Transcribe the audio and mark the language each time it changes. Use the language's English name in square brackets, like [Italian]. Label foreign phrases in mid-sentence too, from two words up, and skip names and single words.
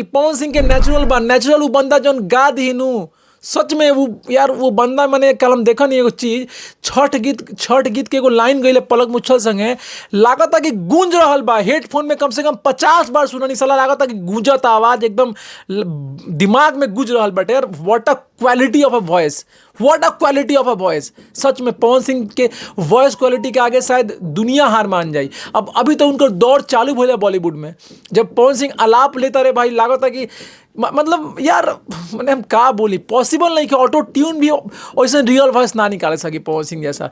[Bhojpuri] पवन सिंह के नेचुरल बा, नेचुरल वो बंदा जौन गा दीनू सच में वो यार वो बंदा। मैंने कल हम देखा नहीं एगो चीज, छठ गीत के एगो लाइन गईले पलक मुच्छल संगे, लागत कि गूंज रहल बा। हेडफोन में कम से कम 50 बार सुननी साला, लागत कि गूंजत आवाज एकदम दिमाग में गूंज रहल बाटे। [English] यार what a quality of a voice, what a quality of a voice। [Bhojpuri] सच में पवन सिंह के [English] voice quality [Bhojpuri] के आगे शायद दुनिया हार मान जाई। अब अभी तो उनका दौर चालू भइल बॉलीवुड में। जब पवन सिंह आलाप लेता रहे भाई, लागत कि मतलब यार मैंने हम का बोली, पॉसिबल नहीं कि [English] auto tune [Bhojpuri] भी वैसे [English] real voice [Bhojpuri] ना निकाले सकी पवन सिंह जैसा।